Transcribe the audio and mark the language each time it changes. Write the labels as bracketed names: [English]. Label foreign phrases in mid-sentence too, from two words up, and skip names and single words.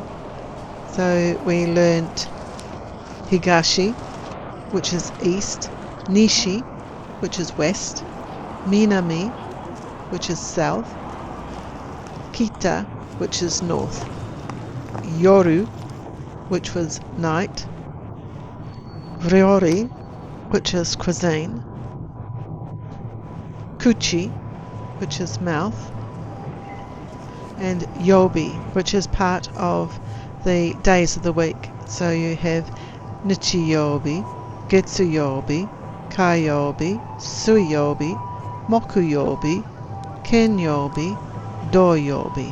[English] So we learnt Higashi, which is east, Nishi, which is west, Minami, which is south, Kita, which is north, Yoru, which was night, Ryori, which is cuisine, Kuchi, which is mouth, and Yobi, which is part of the days of the week. So you have [Japanese] 日曜日、月曜日、火曜日、水曜日、木曜日、金曜日、土曜日.